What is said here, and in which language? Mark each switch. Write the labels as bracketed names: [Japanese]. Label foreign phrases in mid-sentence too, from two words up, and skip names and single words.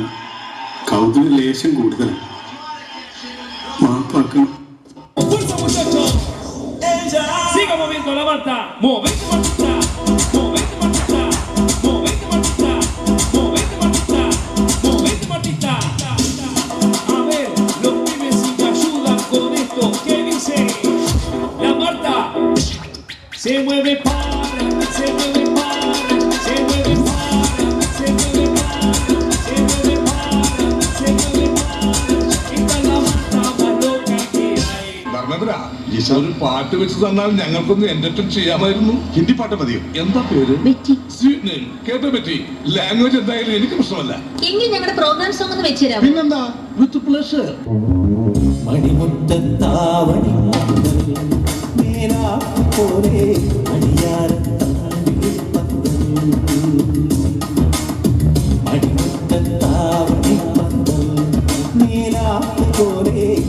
[Malayalam] കൗതുക ലേശം കൂടുതലാണ്. മാപ്പാക്കണം. [Spanish] Siga moviendo la mata, movete matita, movete matita, movete matita, movete matita, movete matita. A ver, los pibes si me ayudan con esto, ¿qué dice? La Marta se mueve para, se mueve para, se mueve para, se mueve para, se mueve para, se mueve para. Esta es la Marta más loca que hay. [Malayalam] ധർമ്മേന്ദ്ര, ഒരു പാട്ട് വെച്ച് തന്നാൽ ഞങ്ങൾക്കൊന്ന് എന്റർടൈൻ ചെയ്യാമായിരുന്നു. ഹിന്ദി പാട്ട് മതിയോ? എന്താ പേര്? ബെറ്റി. [English] sweet name. [Malayalam] കേട്ടോ ബെറ്റി? ലാംഗ്വേജ് എന്തായാലും എനിക്ക് പ്രശ്നമല്ല. എങ്കിൽ ഞങ്ങളുടെ [English] program song [Malayalam] ഒന്ന് വെച്ചുതരാം. പിന്നെന്താ, [English] with pleasure. [Malayalam] മണിമുറ്റത്താവണി പോലെ മണിമുറ്റത്താവണി പോലെ